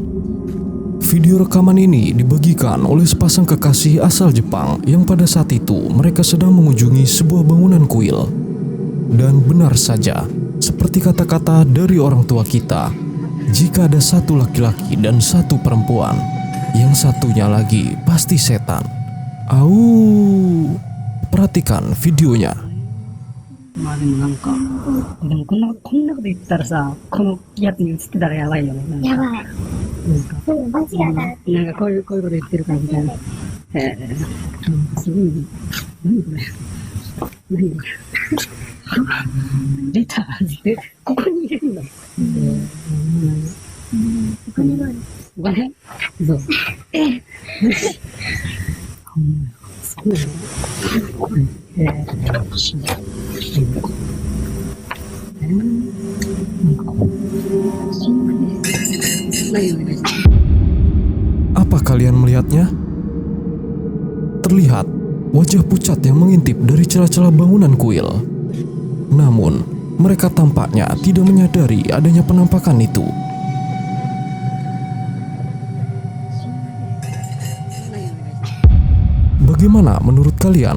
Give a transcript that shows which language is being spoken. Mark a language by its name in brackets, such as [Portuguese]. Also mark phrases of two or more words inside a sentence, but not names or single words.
[Indonesian] Video rekaman ini dibagikan oleh sepasang kekasih asal Jepang yang pada saat itu mereka sedang mengunjungi sebuah bangunan kuil. Dan benar saja, seperti kata-kata dari orang tua kita. Jika ada satu laki-laki dan satu perempuan, yang satunya lagi pasti setan. Au. Perhatikan videonya. [Japanese] まあでもなんか、でもこんなこと言ったらさ、このやつに映ってたらやばいよね。なんかやばい。なんか、間違いない。なんかこういうこと言ってるからみたいな。すごいね。何これ。何これ。レターで、ここに入れるんだ。お金がある。お金そう。ほんまそうなの [Indonesian] Apa kalian melihatnya? Terlihat wajah pucat yang mengintip dari celah-celah bangunan kuil. Namun, mereka tampaknya tidak menyadari adanya penampakan itu. Bagaimana menurut kalian?